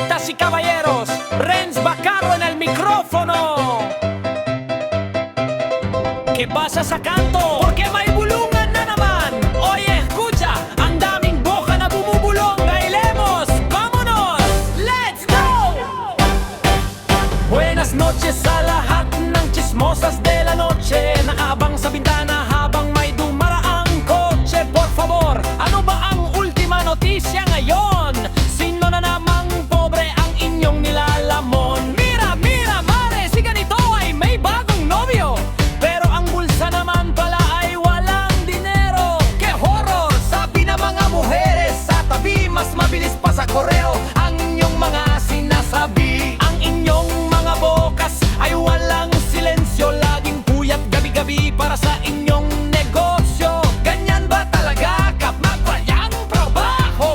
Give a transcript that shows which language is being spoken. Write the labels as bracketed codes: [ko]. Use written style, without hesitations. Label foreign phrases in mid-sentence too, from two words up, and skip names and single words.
[es] y caballeros, Renz Bacaro en el micrófono. ¿Qué pasa [tl] sa kanto? Porque may bulungan na naman. [es] Oye, escucha, [tl] ang daming boka na bumubulong. [es] Bailemos, vámonos, [en] let's go! [es] Buenas noches [tl] sa lahat ng chismosas [es] de la noche. [tl] Nakaabang sa bintana habang may dumaraang kotse. [es] Por favor, [tl] ano ba ang [es] ultima notisya [tl] ngayon? Sino na namang pobre ang inyong nilalamon? Mira, mira, mare, si ganito ay may bagong nobyo. Pero ang bulsa naman pala ay walang dinero. [es] Que horror! [tl] Sabi na mga mujeres sa tabi, mas mabilis pa sa koreo ang inyong mga sinasabi. Ang inyong mga bokas ay walang silensyo, laging puyat gabi-gabi para sa inyong negosyo. Ganyan ba talaga kapag walang trabaho?